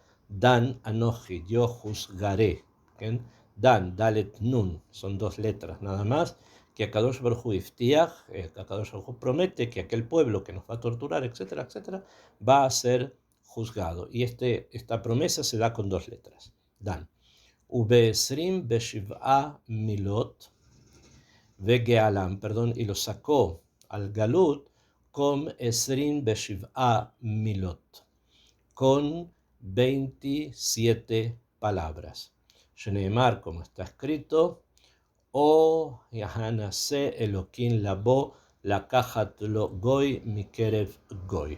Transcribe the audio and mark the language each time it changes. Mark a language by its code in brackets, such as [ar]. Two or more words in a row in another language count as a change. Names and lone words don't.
[he] דן אנכי, [es] yo juzgaré. ¿Bien? Dan, [he] דלת נון, [es] son dos letras nada más, que [he] הקדוש ברוך הוא הבטיח, הקדוש ברוך הוא [es] promete que aquel pueblo que nos va a torturar, etcétera, etcétera, va a ser juzgado. Y esta promesa se da con dos letras. Dan. [he] ובעשרים ושבע מילות וגאלם, [es] perdón, y lo sacó al galut con [he] עשרים ושבע מילות, [es] con 27 palabras. [he] שנאמר, [es] como está escrito, [he] או הנסה אלהים לבוא לקחת לו גוי מקרב גוי.